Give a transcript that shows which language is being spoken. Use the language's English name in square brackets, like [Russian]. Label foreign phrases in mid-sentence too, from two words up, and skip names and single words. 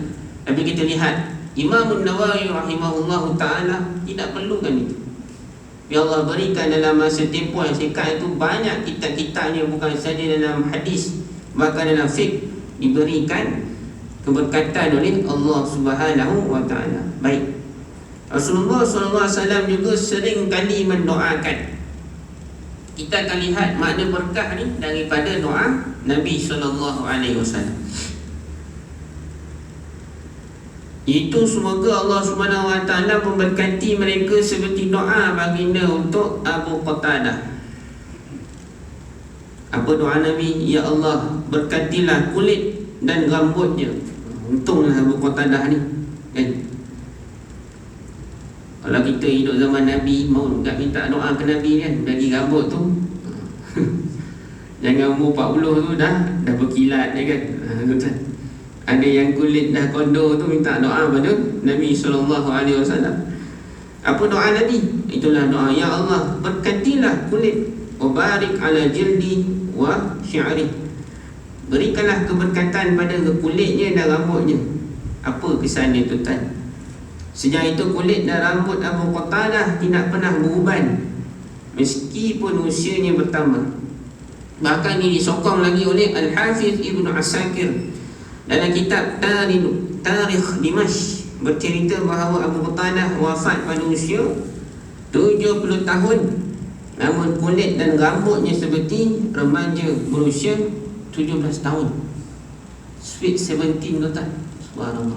[Malay] Tapi kita lihat Imam Nawawi [Arabic] رحمه الله تعالى [Malay] tidak perlukan itu. Ya Allah berikan dalam masa tempoh yang singkat itu banyak kitab-kitabnya, bukan saja dalam hadis, bahkan dalam fiqh diberikan keberkatan oleh [Arabic] الله سبحانه وتعالى. [Malay] Baik, Rasulullah SAW juga sering kali mendoakan. Kita akan lihat makna berkah ni daripada doa Nabi SAW. Itu semoga [Arabic] الله سبحانه وتعالى [Malay] memberkati mereka seperti doa baginda untuk Abu Qatadah. Apa doa Nabi? Ya Allah, berkatilah kulit dan rambutnya. Untunglah Abu Qatadah ni, kan? Kalau kita hidup zaman Nabi, mau tak minta doa ke Nabi, kan? Bagi rambut tu jangan umur 40 tu dah berkilat, kan? Ada yang kulit dah kondo tu minta doa pada Nabi SAW. Apa doa Nabi? Itulah doa, ya Allah berkatilah kulit, [Arabic] وبارك على جلدي وشعري. [Malay] Berikanlah keberkatan pada kulitnya dan rambutnya. Apa kesannya, tuan-tuan? Sejak itu kulit dan rambut Abu Qatadah tidak pernah beruban meskipun usianya bertambah. Bahkan ini disokong lagi oleh Al-Hafiz Ibn Asakir dalam kitab Tarikh Dimashq, bercerita bahawa Abu Qatadah wafat pada usia 70 tahun, namun kulit dan rambutnya seperti remaja berusia 17 tahun. Sweet 17, tuan-tuan. Subhanallah.